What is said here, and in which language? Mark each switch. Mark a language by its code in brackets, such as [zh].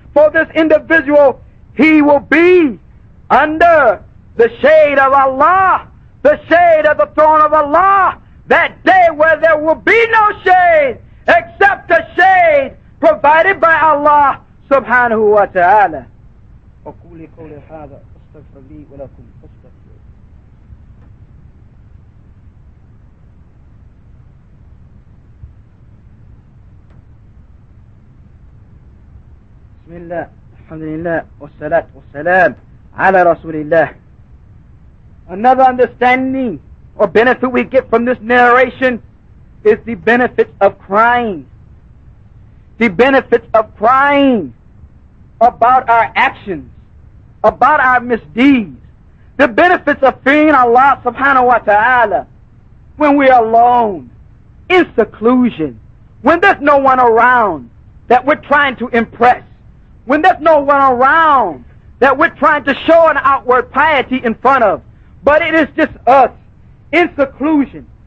[en] For this individual, he will be under the shade of Allah, the shade of the throne of Allah, that day where there will be no shade except the shade provided by Allah subhanahu wa ta'ala. [ar] أقول قولي هذا أستغفر لي ولكم فاستغفروه. بسم الله الحمد لله والصلاة والسلام على رسول الله. [en] Another understanding or benefit we get from this narration is the benefits of crying. The benefits of crying about our actions, about our misdeeds. The benefits of fearing Allah subhanahu wa ta'ala when we're alone, in seclusion, when there's no one around that we're trying to impress, when there's no one around that we're trying to show an outward piety in front of, but it is just us in seclusion.